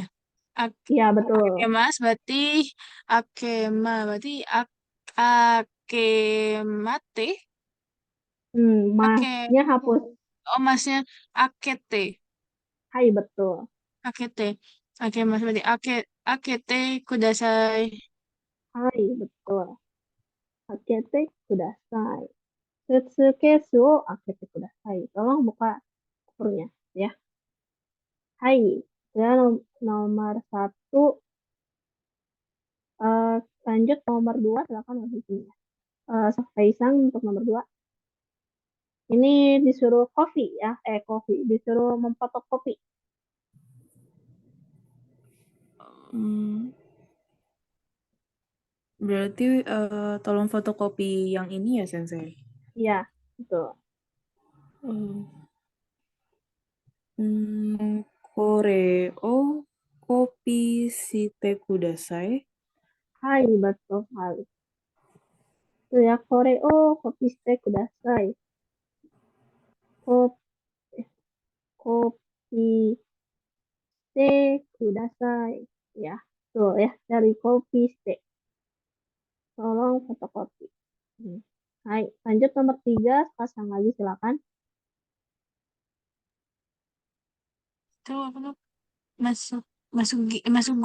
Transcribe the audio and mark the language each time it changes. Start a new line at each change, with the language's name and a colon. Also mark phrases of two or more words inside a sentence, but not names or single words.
Indonesian: Iya, betul. Akemas berarti akemate. Ake Masnya hapus. oh masnya akete. Hai, betul. Akete. Akemas berarti
Japanese: 開けてください.
Indonesian: Hai, betul.
Japanese: 開けてください。スーツケースを開けてください.
Indonesian: Tolong buka kopernya ya. Hai. Ya, nomor 1. Lanjut nomor 2, silakan masuk sini ya. Kaisang untuk nomor 2. Ini disuruh disuruh memfotokopi. Hmm, berarti tolong fotokopi yang ini ya, Sensei? Iya, betul.
Japanese: これをコピーしてください.
Indonesian: Hai, betul sekali. Itu ya,
Japanese: これをコピーしてください. コ、コピーしてください.
Indonesian: Ya, tuh ya, dari
Japanese: コピーして.
Indonesian: Tolong fotokopi. Hai, lanjut nomor 3, pasang lagi silakan. Itu apa tuh? Masuk, masugu.